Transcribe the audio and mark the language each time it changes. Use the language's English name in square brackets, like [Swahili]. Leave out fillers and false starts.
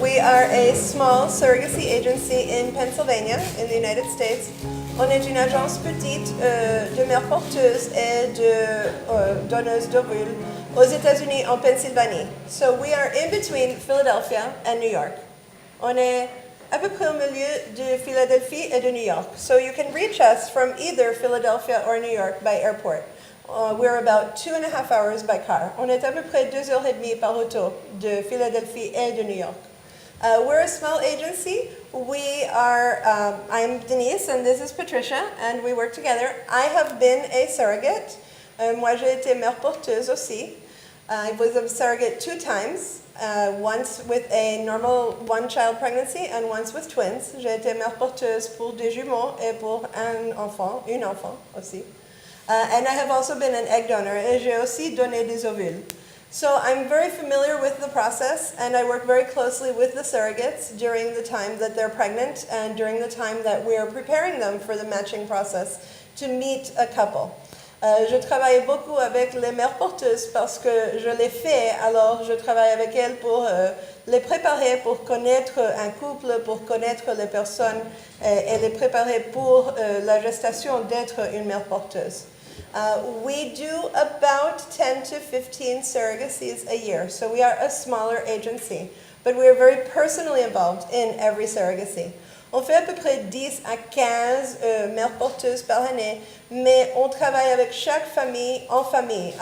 [English] We are a small surrogacy agency in Pennsylvania, in the United States. [French] On est une agence petite de mères porteuses et de donneuses d'ovules aux États-Unis, en Pennsylvanie. [English] So we are in between Philadelphia and New York. [French] On est à peu près au milieu de Philadelphie et de New York. [English] So you can reach us from either Philadelphia or New York by airport. We're about 2.5 hours by car. [French] On est à peu près 2h30 par auto de Philadelphie et de New York. [English] We're a small agency. We are, I'm Denise and this is Patricia and we work together. I have been a surrogate. [French] Moi j'ai été mère porteuse aussi. [English] I was a surrogate 2 times. Once with a normal one-child pregnancy and once with twins. [French] J'ai été mère porteuse pour des jumeaux et pour une enfant aussi. [English] And I have also been an egg donor [French] et j'ai aussi donné des ovules. [English] So I'm very familiar with the process and I work very closely with the surrogates during the time that they're pregnant and during the time that we are preparing them for the matching process to meet a couple. [French] Je travaille beaucoup avec les mères porteuses parce que je les fais, alors je travaille avec elles pour les préparer pour connaître un couple, pour connaître les personnes et les préparer pour la gestation d'être une mère porteuse. [English] We do about 10 to 15 surrogacies a year, so we are a smaller agency, but we are very personally involved in every surrogacy. [French] On fait à peu près 10 à 15 mères porteuses par année, mais on travaille avec chaque famille en famille.